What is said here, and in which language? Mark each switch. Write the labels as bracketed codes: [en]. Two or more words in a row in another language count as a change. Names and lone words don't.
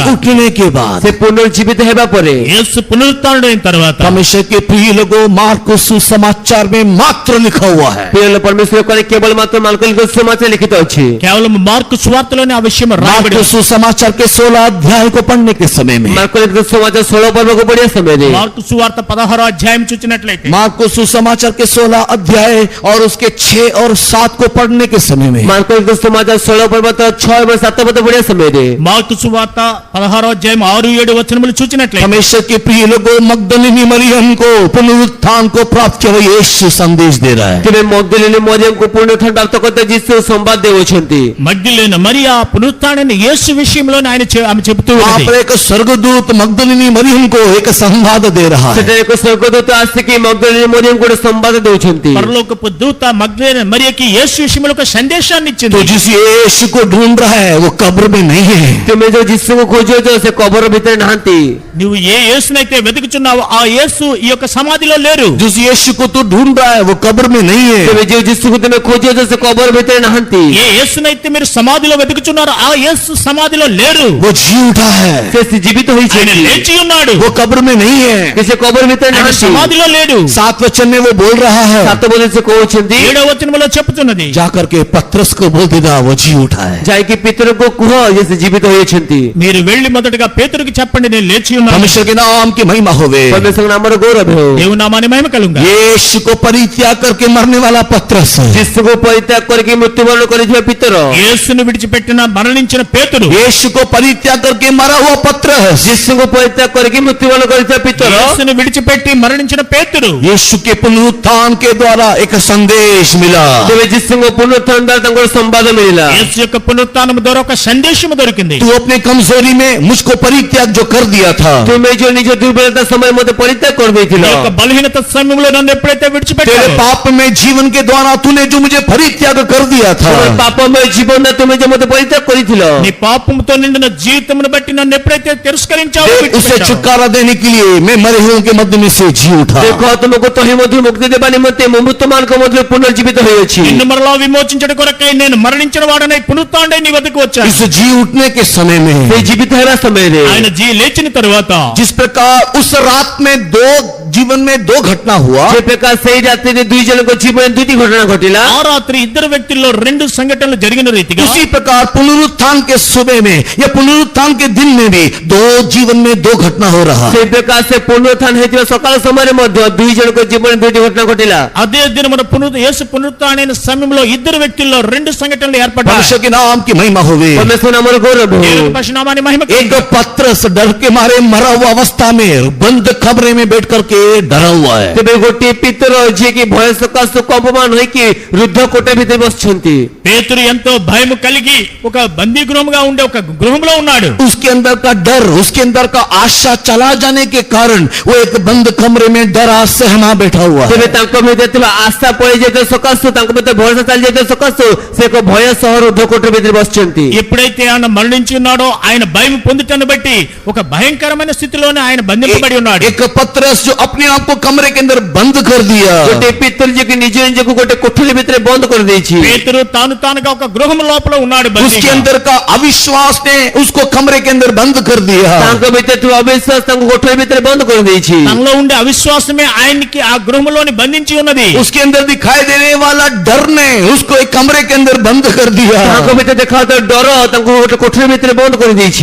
[hi] उठने के बाद, [or] ସେ పునర్జీవిତ ହେବା ପରେ, [te] యేసు పునరుత్థానుడైన తర్వాత, [hi] परमेश्वर के प्रिय लोगों, मार्कुस सुसमाचार में मात्र लिखा हुआ है, [or] ପ୍ରିୟ ପରମେଶ୍ୱର କରେ କେବଳ ମାତ୍ର ମାଲକଲିକ ସୁସମାଚାର ଲିଖିତ ଅଛି। [te] కేవలం మార్కు సువార్తలోనే ఆ విషయం రాయబడి [hi] मार्कुस सुसमाचार के 16 अध्याय को पढ़ने के समय में, [or] ମାଲକଲିକ ସୁସମାଚାର 16 ପର୍ବକୁ ପଢିବା ସମୟରେ, [te] మార్కు సువార్త 16వ అధ్యాయం చూచినట్లయితే, [hi] मार्कुस सुसमाचार के 16 अध्याय और उसके 6 और 7 को पढ़ने के समय में, [or] ମାଲକଲିକ ସୁସମାଚାର 16 ପର୍ବ 6 ଏବଂ 7 ପଦ ପଢିବା ସମୟରେ, [te] మార్కు సువార్త 16వ అధ్యాయం 6, 7 వచనములు సందర్భములు చూచినట్లయితే [hi] हमेशा के प्रिय लोगों, मगदलिनी मरियम को पुनरुत्थान को प्राप्त किया हुआ यीशु संदेश दे रहा है। [or] ତେବେ ମଗଦଲିନୀ ମରିୟମକୁ ପୁନରୁତ୍ଥାନ ପ୍ରାପ୍ତ କରିତେ ଯୀଶୁ ସମ୍ବାଦ ଦେଉଛନ୍ତି। [te] మగ్దలేన మరియా పునరుత్థానైన యేసు విషయంలో ఆమె చెబుతూ [hi] वहाँ [te] ఉన్నది। [hi] पर एक स्वर्गदूत मगदलिनी मरियम को एक संवाद दे रहा है। [or] ସେଠାରେ ଏକ ସ୍ୱର୍ଗଦୂତ ଆସିକି ମଗଦଲିନୀ ମରିୟମକୁ ଗୋଟେ ସମ୍ବାଦ ଦେଉଛନ୍ତି। [te] పరలోకపు దూత మగ్దలేన మరియకి యేసు విషయంలో ఒక సందేశాన్ని [hi] तो [te] ఇచ్చింది। [hi] जिस यीशु को ढूंढ रहा है वो कब्र में नहीं है। [or] ତୁମେ ଯୋଉ ଯୀଶୁକୁ ଖୋଜୁଛ ସେ କବର ଭିତରେ ନାହାନ୍ତି। [te] నువ్వు ఏ యేసునైతే వెతుకుచున్నావో ఆ యేసు ఈ యొక్క సమాధిలో లేరు। [hi] जिस यीशु को तू ढूंढ रहा है वो कब्र में नहीं है। [or] ତେବେ ଯୋଉ ଯୀଶୁକୁ ତୁମେ ଖୋଜୁଛ ସେ କବର ଭିତରେ ନାହାନ୍ତି। [te] ఏ యేసునైతే మీరు సమాధిలో వెతుకుచున్నారో ఆ యేసు సమాధిలో లేరు। [hi] वो जी उठा है, [or] ସେ ଜୀବିତ [te] ఆయన [or] ହୋଇଛନ୍ତି। [te] లేచి ఉన్నాడు, [hi] वो कब्र में नहीं है। [or] ସେ କବର ଭିତରେ [te] ఆయన [or] ନାହାନ୍ତି। [te] సమాధిలో లేడు। [hi] 7 वचन में वो बोल रहा है, [or] 7 ପଦରେ ସେ କହୁଛନ୍ତି [te] 7వ వచనములో చెప్పుతున్నది, [hi] जाकर के पत्रस को बोल देना वो जी उठा है। [or] ଯାଇକି ପିତରଙ୍କୁ କୁହ ଯେ ସେ ଜୀବିତ ହୋଇଛନ୍ତି। [te] మీరు వెళ్లి మొదటగా పేతురుకి చెప్పండి నేను లేచి ఉన్నాను। [hi] परमेश्वर के नाम की महिमा होवे। [or] परमेश्वर नामର ଗୌରବ ହେଉ। [te] దేవుని నామాన్ని మహిమ కలుగుగా। [hi] यीशु को परित्याग करके मरने वाला पत्रस, [or] ଯୀଶୁକୁ ପରିତ୍ୟାଗ କରିକି ମୃତ୍ୟୁବରଣ କରିଥିବା ପିତର, [te] యేసును విడిచిపెట్టిన మరణించిన పేతురు, [hi] यीशु को परित्याग करके मरा हुआ पत्रस, [or] ଯୀଶୁକୁ ପରିତ୍ୟାଗ କରିକି ମୃତ୍ୟୁବରଣ କରିଥିବା ପିତର, [te] యేసును విడిచిపెట్టి మరణించిన పేతురు [hi] यीशु के पुनरुत्थान के द्वारा एक संदेश मिला। [or] ତେବେ ଯୀଶୁଙ୍କ ପୁନରୁତ୍ଥାନ ଦ୍ୱାରା ତାଙ୍କର ସମ୍ବାଦ ମିଳିଲା। [te] యేసు యొక్క పునరుత్థానం ద్వారా ఒక సందేశం దొరికింది। [hi] तू अपने कमजोरी में मुझको परित्याग जो कर दिया था, [or] ତୁମେ ଯୋଉ ନିଜ ଦୁର୍ବଳତା ସମୟରେ ମୋତେ ପରିତ୍ୟାଗ କରିଦେଇଥିଲ, [te] ఈ యొక్క బలహీనత సమయంలో నన్ను ఎప్పుడైతే [hi] तेरे [te] విడిచిపెట్టావు, [hi] पाप में जीवन के द्वारा तूने जो मुझे परित्याग कर दिया था, [or] ତୁମର ପାପମୟ ଜୀବନରେ ତୁମେ ଯେ ମୋତେ ପରିତ୍ୟାଗ କରିଥିଲ, [te] నీ పాపంతో నిండిన జీవితమును బట్టి నన్ను ఎప్పుడైతే తిరస్కరించావో, [hi] उसे [te] విడిచిపెట్టావు, [hi] छुटकारा देने के लिए मैं मरे हुओं के मध्य में से जी उठा। [or] ଦେଖ ତୁମକୁ ତହି ମଧ୍ୟରୁ ମୁକ୍ତି ଦେବା ନିମନ୍ତେ ମୁଁ ମୃତ୍ୟୁମାନଙ୍କ ମଧ୍ୟରୁ ପୁନର୍ଜୀବିତ ହୋଇଅଛି। [te] నిన్ను మరలా విమోచించడం కొరకై నేను మరణించిన వాడనై పునరుత్థానుడై నీ వద్దకు వచ్చాను। [hi] इस जी उठने के समय में [or] ସେ ଜୀବିତ ହେବା ସମୟରେ [te] ఆయన లేచిన తరువాత [hi] जिस प्रकार उस रात में दो जीवन में दो घटना हुआ, [or] ଯେ ପ୍ରକାର ସେଇ ରାତିରେ ଦୁଇ ଜଣଙ୍କ ଜୀବନରେ ଦୁଇଟି ଘଟଣା ଘଟିଲା, [te] ఆ రాత్రి ఇద్దరు వ్యక్తుల్లో 2 సంఘటనలు జరిగిన రీతిగా [hi] उसी प्रकार पुनरुत्थान के सुबह में या पुनरुत्थान के दिन में भी दो जीवन में दो घटना हो रहा। [or] ସେଇ ପ୍ରକାର ସେ ପୁନରୁତ୍ଥାନ ହେଇଥିବା ସକାଳ ସମୟରେ ମଧ୍ୟ ଦୁଇ ଜଣଙ୍କ ଜୀବନରେ ଦୁଇଟି ଘଟଣା ଘଟିଲା। [te] అదే దినమున యేసు పునరుత్థానైన సమయంలో ఇద్దరు వ్యక్తుల్లో 2 సంఘటనలు ఏర్పడ్డాయి। [hi] परमेश्वर के नाम की महिमा होवे। [or] परमेश्वर नामର ଗୌରବ ହେଉ। [te] దేవుని పరిశుద్ధనామాన్ని మహిమ [hi] एक पत्रस डर के मारे मरा हुआ अवस्था में बंद कमरे में बैठ करके डरा हुआ है। [or] ତେବେ ଗୋଟିଏ ପିତର ଯିଏକି ଭୟ ସକାଶୁ କମ୍ପମାନ ହୋଇକି ରୁଦ୍ଧ କୋట ଭିତରେ ବସିଛନ୍ତି। [te] పేతురు ఎంతో భయము కలిగి ఒక బందీ గృహముగా ఉండే ఒక గృహంలో ఉన్నాడు। [hi] उसके अंदर का डर, उसके अंदर का आशा चला जाने के कारण वो एक बंद कमरे में डरा सहमा बैठा हुआ है। [or] ତେବେ ତାଙ୍କ ଭିତରେ ଥିବା ଆଶା ପଳେଇ ଯାଇଥିବା ସକାଶୁ, ତାଙ୍କ ଭିତରେ ଭରସା ଚାଲି ଯାଇଥିବା ସକାଶୁ ସେ ଏକ ଭୟ ସହ ରୁଦ୍ଧ କୋଟ ଭିତରେ ବସିଛନ୍ତି। [te] ఎప్పుడైతే ఆయన మరణించి ఉన్నాడో ఆయన భయం పొందుటను బట్టి ఒక భయంకరమైన స్థితిలోనే ఆయన బంధింపబడి ఉన్నాడు। [hi] एक पत्रस जो अपने आप को कमरे के अंदर बंद कर दिया, [or] ଗୋଟିଏ ପିତର ଯିଏକି ନିଜ ନିଜକୁ ଗୋଟେ କୋଠରୀ ଭିତରେ ବନ୍ଦ କରିଦେଇଛି। [te] పేతురు తానుగా ఒక గృహం లోపల ఉన్నాడు [hi] उसके [te] బందీగా। [hi] अंदर का अविश्वास ने उसको कमरे के अंदर बंद कर दिया। [or] ତାଙ୍କ ଭିତରେ ଥିବା ଅବିଶ୍ୱାସ ତାଙ୍କୁ କୋଠରୀ ଭିତରେ ବନ୍ଦ କରିଦେଇଛି। [te] తనలో ఉండే అవిశ్వాసమే ఆయనకి ఆ గృహంలోని బంధించి ఉన్నది। [hi] उसके अंदर दिखाई देने वाला डर ने उसको एक कमरे के अंदर बंद कर दिया। [or] ତାଙ୍କ ଭିତରେ ଦେଖାଯାଉଥିବା ଡର ତାଙ୍କୁ ଗୋଟେ କୋଠରୀ ଭିତରେ ବନ୍ଦ କରିଦେଇଛି।